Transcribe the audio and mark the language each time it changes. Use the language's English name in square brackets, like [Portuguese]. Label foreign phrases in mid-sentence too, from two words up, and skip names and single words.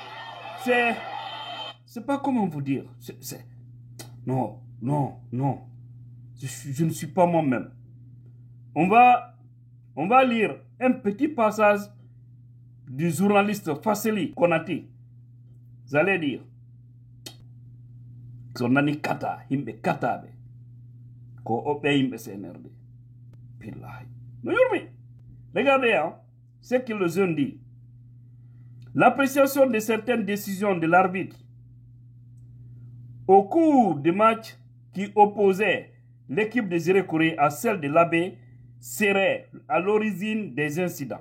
[French] C'est pas comment vous dire. Non, non, non. Je ne suis pas moi-même. On va lire un petit passage du journaliste Fasseli Konati. Vous allez dire. [Fula] Sonani kata, himbe kata be. Ko obe himbe CNRD. Billahi. [French] Regardez, hein, ce que le jeune dit. L'appréciation de certaines décisions de l'arbitre au cours des matchs qui opposaient l'équipe de Zérekouré à celle de l'Abbé serait à l'origine des incidents.